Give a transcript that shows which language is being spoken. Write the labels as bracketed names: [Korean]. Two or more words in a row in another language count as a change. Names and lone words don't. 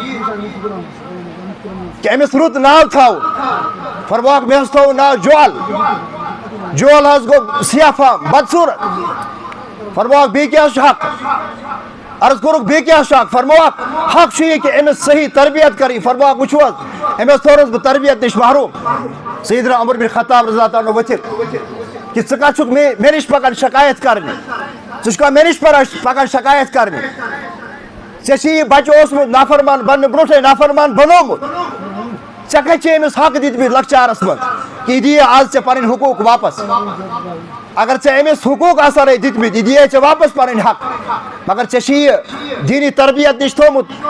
[Kashmiri] کہ أمِس رُت ناو تھاوُن فرموکھ مےٚ حظ تھوٚوُن ناو جول حظ گوٚو سیاہ فام بدصوٗرت فرموکھ بیٚیہِ کیاہ چھُ حق عرض کوٚرُکھ بیٚیہِ کیاہ چھُ حق فرموکھ حق چھُ یہِ کہ أمِس صحیح تربیت کَرٕنۍ فرموکھ وٕچھِو حظ أمۍ حظ تھوٚونَس بہٕ تربیت نِش محروٗم سیدنا عمر بن خطاب رضی [Arabic] اللہ تعالیٰ عنہ [Kashmiri] ؤتھِتھ کہ ژٕ کَتھ چھُکھ مےٚ نِش پکان شکایت کرنہِ ژٕ چھُکھا مےٚ نِش پکان شکایت کرنہِ ژےٚ چھُے یہِ بچہٕ اوسمُت نافرمان بننہٕ برونٛٹھٕے نافرمان بنومُت ژےٚ کَتہِ چھِ أمِس حق دِتمٕتۍ لۄکچارس منٛز کہ یہِ دِیہِ آز ژےٚ پنٕنۍ حقوٗق واپس اگر ژےٚ أمِس حقوٗق آسہے دِتمٕتۍ یہِ دِیے ژےٚ واپس پنٕنۍ حق مگر ژےٚ چھُے یہِ دیٖنی تربیت نِش تھوٚومُت